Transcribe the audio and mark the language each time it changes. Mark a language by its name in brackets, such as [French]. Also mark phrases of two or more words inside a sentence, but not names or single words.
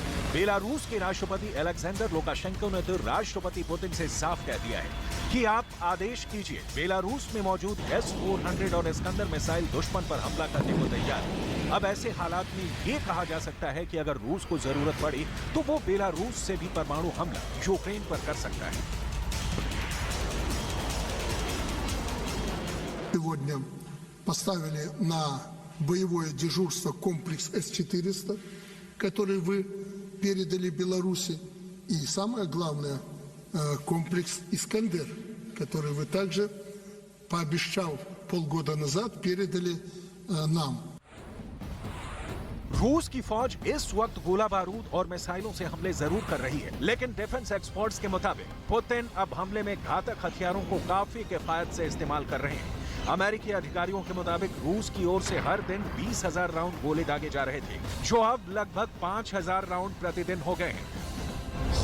[Hindi] बेलारूस के राष्ट्रपति अलेक्जेंडर लुकाशेंको ने तो राष्ट्रपति पुतिन से साफ कह दिया है कि आप आदेश कीजिए, बेलारूस में मौजूद S-400 और इस्कंदर मिसाइल दुश्मन पर हमला करने को तैयार है। अब ऐसे हालात में ये कहा जा सकता है कि अगर रूस को जरूरत पड़ी तो वो बेलारूस से भी परमाणु हमला यूक्रेन पर कर सकता है। [Russian] Сегодня поставили на боевое дежурство комплекс С-400, который вы передали Беларуси, и самое главное комплекс «Искандер», который вы также, пообещал полгода назад, передали нам. [Hindi] रूस की फौज इस वक्त गोला बारूद और मिसाइलों से हमले जरूर कर रही है, लेकिन डिफेंस एक्सपर्ट्स के मुताबिक पुतिन अब हमले में घातक हथियारों को काफी किफायत से इस्तेमाल कर रहे हैं। अमेरिकी अधिकारियों के मुताबिक रूस की ओर से हर दिन 20,000 राउंड गोले दागे जा रहे थे, जो अब लगभग 5,000 राउंड प्रतिदिन हो गए हैं।